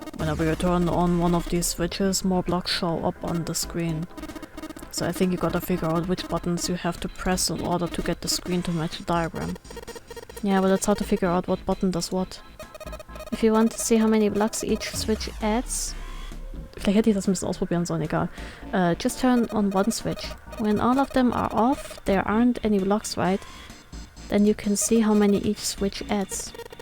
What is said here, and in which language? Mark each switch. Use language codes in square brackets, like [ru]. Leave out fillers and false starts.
[en] Whenever you turn on one of these switches, more blocks show up on the screen. So I think you gotta figure out which buttons you have to press in order to get the screen to match the diagram. Yeah, but it's hard to figure out what button does what. If you want to see how many blocks each switch adds... [de] Vielleicht hätte ich das ein bisschen ausprobieren sollen, egal. [en] Just turn on one switch. When all of them are off, there aren't any blocks, right? Then you can see how many each switch adds.